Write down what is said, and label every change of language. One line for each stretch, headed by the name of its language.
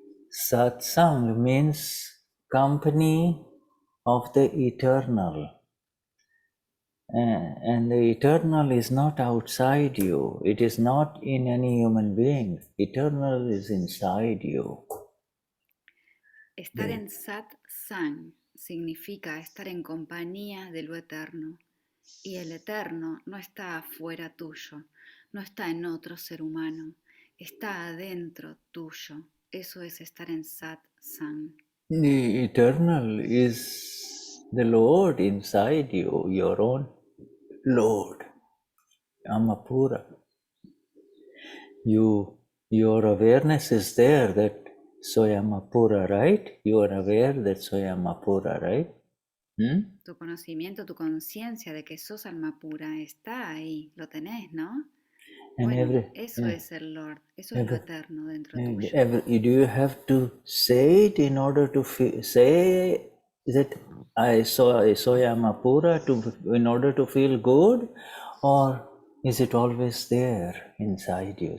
English: Satsang means company of the eternal. And the eternal is not outside you. It is not in any human being. Eternal is inside you.
Spanish: Estar en satsang significa estar en compañía de lo eterno. Y el eterno no está afuera tuyo, no está en otro ser humano, está adentro tuyo. Eso es estar en satsang.
English: The eternal is the Lord inside you, your own Lord, Amapura. Your awareness is there that
Spanish: soy Amapura,
English: right? You are aware that
Spanish: soy Amapura,
English: right?
Spanish: Tu conocimiento, tu conciencia de que sos alma pura está ahí, lo tenés, ¿no? Bueno, eso es el Lord, eso es lo eterno dentro tuyo.
English: Do you have to say it in order to say that I
Spanish: soy Amapura
English: in order to feel good, or is it always there inside you?